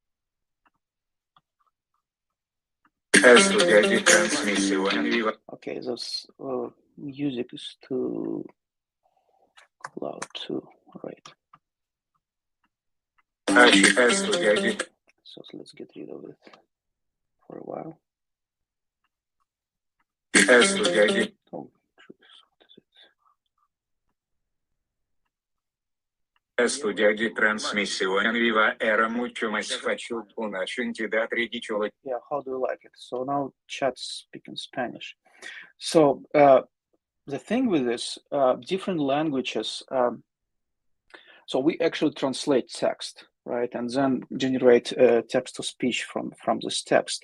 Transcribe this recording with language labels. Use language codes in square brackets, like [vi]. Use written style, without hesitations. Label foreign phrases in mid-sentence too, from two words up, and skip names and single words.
[en] Okay, this music is too loud too, right? So let's get rid of it for a while. Oh, Studia di trasmissione viva era mucho más fácil una entidad ridícula. Yeah, how do you like it? So now chat's speaking Spanish. So the thing with this, different languages, so we actually translate text, right? And then generate text to speech from this text.